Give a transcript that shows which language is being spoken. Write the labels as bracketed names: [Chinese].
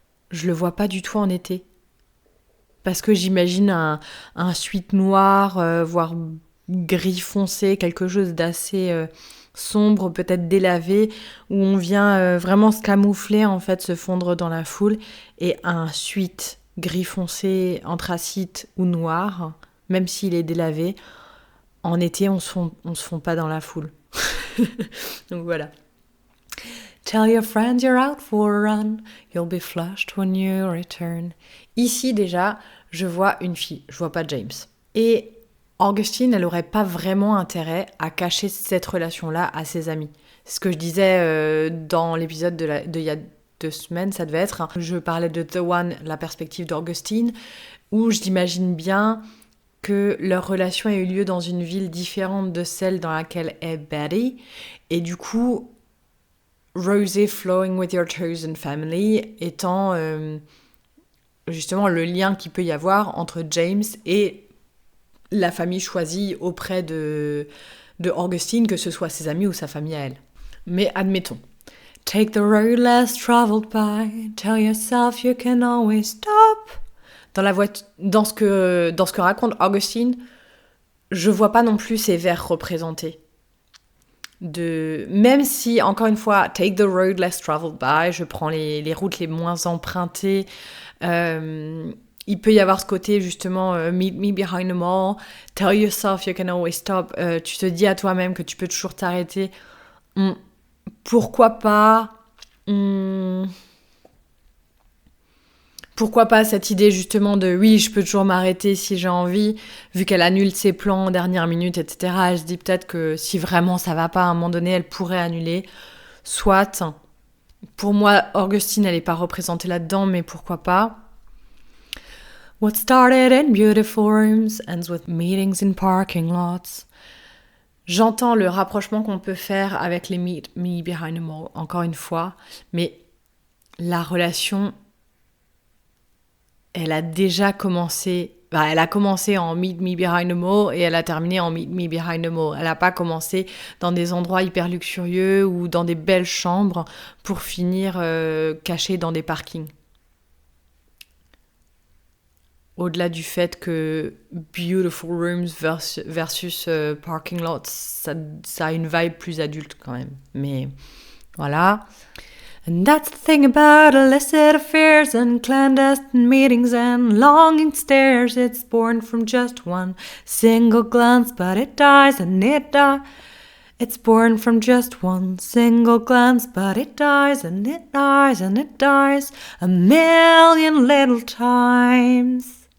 [French] Je le vois pas du tout en été. Parce que j'imagine un sweat noir, voire gris foncé, quelque chose d'assez sombre, peut-être délavé, où on vient vraiment se camoufler, en fait, se fondre dans la foule, et un sweat gris foncé, anthracite ou noir, même s'il est délavé, en été, on se fond pas dans la foule. Donc voilà. [English] Tell your friends you're out for a run, you'll be flushed when you return. [French] Ici déjà, je vois une fille, je vois pas James. Et Augustine, elle aurait pas vraiment intérêt à cacher cette relation-là à ses amis. C'est ce que je disais dans l'épisode de il y a 2 semaines, ça devait être. Je parlais de The One, la perspective d'Augustine, où je l'imagine bien que leur relation a eu lieu dans une ville différente de celle dans laquelle est Betty. Et du coup, [English] Rosé flowing with your chosen family [French] étant justement le lien qu'il peut y avoir entre James et la famille choisie auprès de Augustine, que ce soit ses amis ou sa famille à elle. Mais admettons. [English] Take the road less traveled by, tell yourself you can always stop. [French] Dans ce que raconte Augustine, je vois pas non plus ces vers représentés. Même si, encore une fois, [English] take the road less traveled by, [French] je prends les routes les moins empruntées, il peut y avoir ce côté justement [English] meet me behind the mall, tell yourself you can always stop, [French] tu te dis à toi-même que tu peux toujours t'arrêter. Pourquoi pas Pourquoi pas cette idée justement de oui, je peux toujours m'arrêter si j'ai envie, vu qu'elle annule ses plans en dernière minute, etc. Elle se dit peut-être que si vraiment ça va pas, à un moment donné, elle pourrait annuler. Soit, pour moi, Augustine, elle n'est pas représentée là-dedans, mais pourquoi pas. [English] What started in beautiful rooms ends with meetings in parking lots. [French] J'entends le rapprochement qu'on peut faire avec les Meet Me Behind the Mall, encore une fois, mais la relation... elle a déjà commencé... elle a commencé en Meet Me Behind the Mall et elle a terminé en Meet Me Behind the Mall. Elle n'a pas commencé dans des endroits hyper luxurieux ou dans des belles chambres pour finir cachée dans des parkings. au-delà du fait que [English] Beautiful Rooms versus Parking Lots, [French] ça a une vibe plus adulte quand même. Mais voilà. [English] And that's the thing about illicit affairs and clandestine meetings and longing stares. It's born from just one single glance, but it dies and it dies. It's born from just one single glance, but it dies and it dies and it dies a million little times.